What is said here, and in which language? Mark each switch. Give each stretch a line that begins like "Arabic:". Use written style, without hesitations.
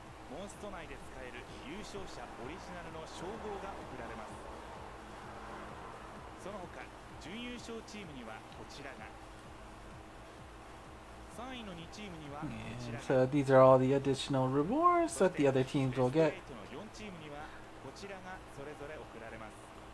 Japanese: Monst 内で使える優勝者オリジナルの称号が贈られます。その他準優勝チームにはこちらが、3位の2チームにはこちらが、
English: So these are all the additional rewards that the other teams will get.
Japanese: 4チームにはこちらがそれぞれ贈られます。